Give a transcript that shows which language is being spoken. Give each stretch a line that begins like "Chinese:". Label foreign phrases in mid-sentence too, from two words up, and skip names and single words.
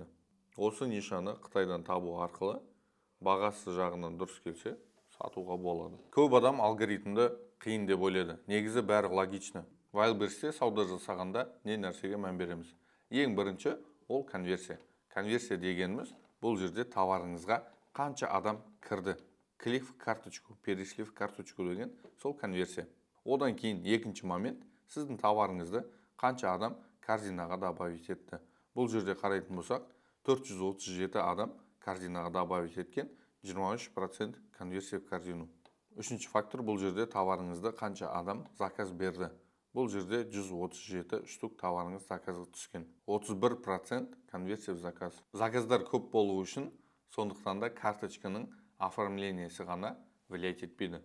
Kazakh: Осы нишаны Қытайдан табу арқылы бағасы жағынан дұрыс келсе, сатуға болады. Көп адам алгоритмді қиын деп ойлайды. Негізі бәрі логичны. Wildberriesте сауда жасағанда не нәрсеге мән береміз? Ең бірінші ол конверсия. Конверсия дегеніміз бұл жерде товарыңызға қанша адам кірді.
Russian: Клик в карточку, перешли в карточку
Kazakh: деген сол конверсия. Одан кейін екінші момент сіздің товарыңызды қанша адам корзинаға добавить етті. Бұл жерде қарайтын болсақ, 437 адам корзинаға добавить еткен, 23%
Russian: конверсия в корзину.
Kazakh: Үшінші фактор бұл жерде товарыңызды қанша адам заказ берді. Бұл жерде 137 штук товарыңыз заказға түскен.
Russian: 31% конверсия в заказ.
Kazakh: Заказдар көп болу үшін, сондықтан да карточканың оформлениесі ғана влиять етпейді.